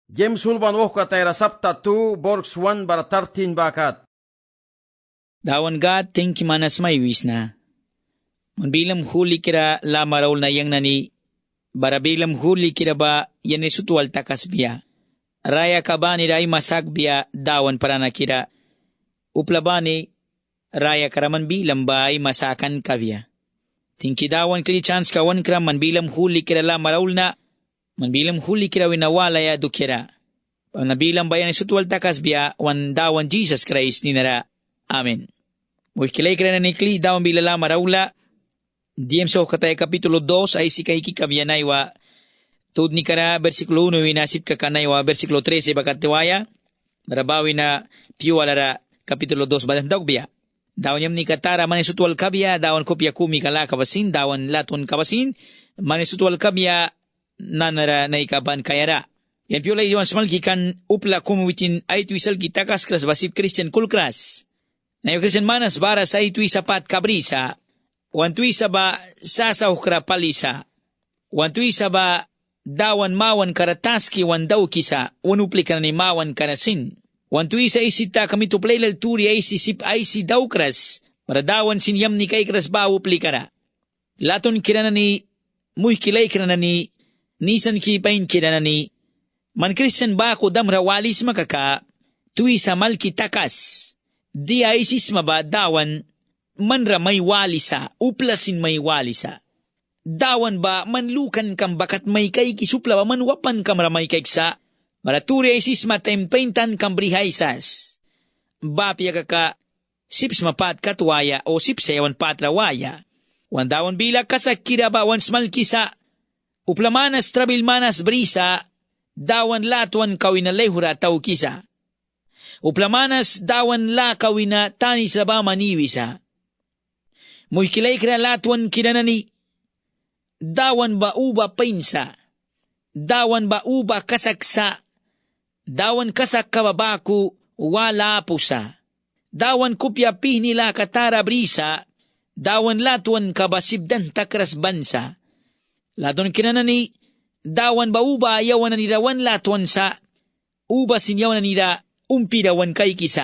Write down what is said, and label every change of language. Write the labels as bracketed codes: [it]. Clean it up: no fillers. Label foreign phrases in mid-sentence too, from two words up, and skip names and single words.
[miq] James Hulban katayra sapta 2 borgs 1 bara 13 bakat. Dawan God, [en] thank you [miq] manas may wis na. Manbilam huli kira lamaraw na yang nani, barabilam huli kira ba yan isutual takas biya. Raya ka ba ni ray masag biya dawan para na kira. Upla ba ni raya karaman bilam ba ay masakan ka biya. Tingki dawan kli chance kawan kira manbilam huli kira lamaraw na, manbilam huli kira winawala ya do kira. Pag nabilang ba yan isutual takas biya, wan dawan Jesus Christ ni nara. Amen. Muikilay kira na ni kli dawan bilala marawla. Diem so katay kapitulo 2 ay si kay kikabiyanay wa. Tud ni kara versikulo 1 winasip kakanay wa versikulo 13 bakatiwaya. Marabawi na piwalara kapitulo 2 badantag biya. Dawan yam ni katara manisutual kabya, dawan kopya kumi kala kabasin, dawan laton kabasin, manisutual kabya nanara na ikaban kayara. Yan piolay yuan smalki kan upla kumuwitin ay tuisal kitakas kras basip Christian kulkras. Na yung Christian manas bara sa itui sapat kabrisa, wan tuisa ba sasaw kra palisa, wan tuisa ba dawan mawan karataski wan daw kisa, wan upli ka ni mawan karasin. Wan tuisa isita kami tuplaylal turi ay si sip ay si daw kras, maradawan sinyam ni kay kras ba upli kara. Laton kirana ni, muy kilay kirana ni, nisan kipain kirana ni, man Christian ba ako damra walis makaka, tuisa malki takas, di ay sisma ba dawan, manra may walisa, uplasin may walisa. Dawan ba manlukan kam bakat may kay kisupla ba manwapan kam ramay kay ksa, maraturi ay sisma tempentan kam brihaysas. Bapya kaka, sips mapat katwaya o sipsayawan patrawaya. Wan dawan bila kasakira ba wan smalkisa, uplamanas trabilmanas brisa, dawan latuan kawina lehura tau kisa. Uplamanas dawan la kawina tani sa ba maniwisa. Muy kilay kira latuan kinanani, dawan ba uba painsa, dawan ba uba kasaksa, dawan kasak kababaku wala pusa, dawan kupya nila katara brisa, dawan latuan kabasibdan takras bansa. Latuan kinanani, dawan ba uba ayawan na nirawan latuan sa, uba sinyawan na nira umpirawan kay kisa.